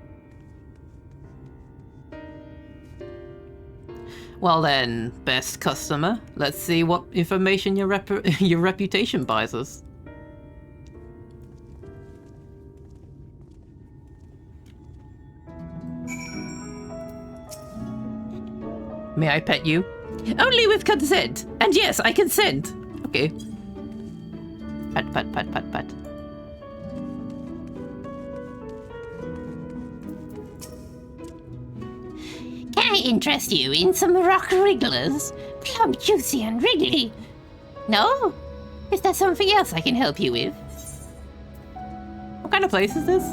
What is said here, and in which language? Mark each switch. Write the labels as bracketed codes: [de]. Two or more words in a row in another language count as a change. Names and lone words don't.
[en] Well then, best customer, let's see what information your reputation buys us. May I pet you? Only with consent. And yes, I consent. Okay. Pat, pat, pat, pat, pat. Can I interest you in some rock wrigglers? Plump, juicy, and wriggly. No? Is there something else I can help you with? What kind of place is this?